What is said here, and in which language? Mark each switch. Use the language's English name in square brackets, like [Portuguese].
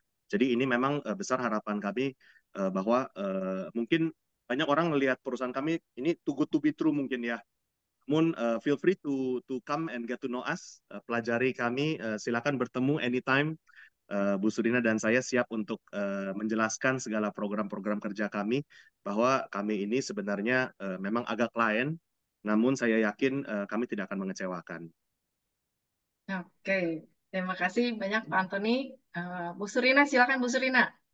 [Indonesian] Jadi ini memang besar harapan kami bahwa mungkin banyak orang melihat perusahaan kami ini [English] too good to be true [Indonesian] mungkin ya. [English] Namun feel free to come and get to know us, [Indonesian] pelajari kami, silakan bertemu [English] anytime. [Indonesian] Bu Surina dan saya siap untuk menjelaskan segala program-program kerja kami, bahwa kami ini sebenarnya memang agak lain, namun saya yakin kami tidak akan mengecewakan. Oke, terima kasih banyak Pak Antoni. Bu Surina, silakan Bu Surina.